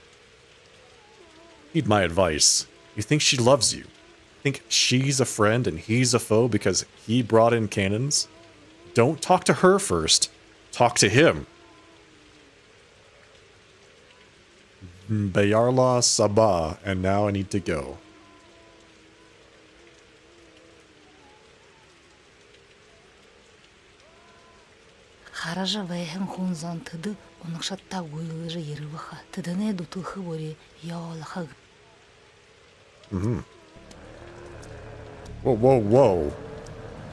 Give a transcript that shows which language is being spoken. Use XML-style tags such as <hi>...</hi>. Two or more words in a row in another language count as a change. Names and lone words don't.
<en>Heed my advice. You think she loves you? Think she's a friend and he's a foe because he brought in cannons? Don't talk to her first. Talk to him. Bayarla Sabah, and now I need to go.</en> <bua>Хаража вэхэн хунзан тэдэ унагшатта гуйлыжа ерваха тэдэне дутылхы бори яолаха.</bua> <en>Whoa, whoa, whoa.</en>